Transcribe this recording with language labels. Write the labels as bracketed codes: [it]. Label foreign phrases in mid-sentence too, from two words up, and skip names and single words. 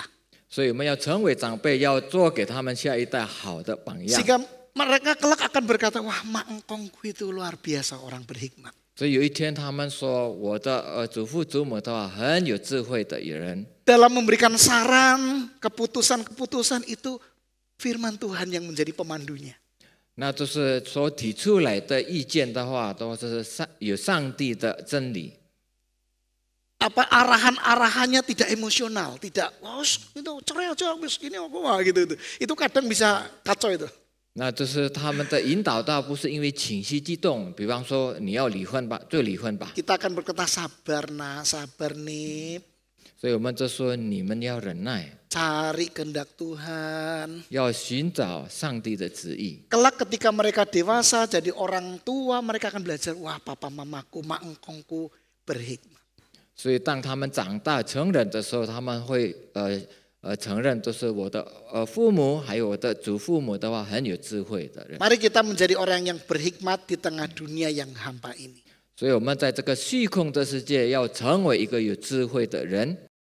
[zh] 所以我们要成为长辈，要做给他们下一代好的榜样。 [id] Sehingga mereka kelak akan berkata, wah mak engkongku itu luar biasa orang berhikmat. [zh] 所以有一天他们说，我的祖父祖母的话很有智慧的人， [id] Dalam memberikan saran, keputusan-keputusan itu firman Tuhan yang menjadi pemandunya. [zh] 那就是所提出来的意见的话，都是有上帝的真理。 [id] Apa arahan-arahannya tidak emosional, tidak wah itu cerai aja wis gini wah gitu. Itu kadang bisa kacau itu. [zh] 那就是他们的引导到不是因为情绪激动，比方说你要离婚吧，就离婚吧。 [id] Kita akan berkata sabar nah, sabar nih, [zh] 所以我们就说你们要忍耐， [id] cari kehendak Tuhan. [zh] 要寻找上帝的旨意。 [id] Kelak ketika mereka dewasa jadi orang tua, mereka akan belajar, wah papa mamaku, mak engkongku berhikmat. [zh] 所以当他们长大成人的时候，他们会承认，都是我的父母还有我的祖父母的话很有智慧的人。 [id] Mari kita menjadi orang yang berhikmat di tengah dunia yang hampa ini. [zh] 所以我们在这个虚空的世界，要成为一个有智慧的人。